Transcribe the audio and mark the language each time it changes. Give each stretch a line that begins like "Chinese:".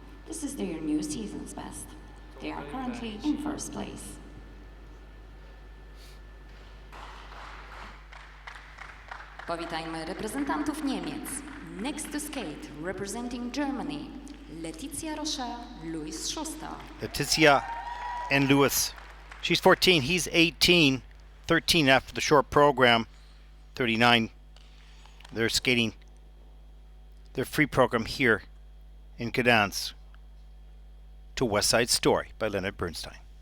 English: This is their new season's best. They are currently in first place.
Polish: Powitajmy reprezentantów Niemiec.
English: Next to skate, representing Germany, Letizia, Roscher, Schuster. Letizia and Louis. She's 14, he's 18, 13 after the short program, 39. They're skating their free program here in Gdansk to West Side Story by Leonard Bernstein.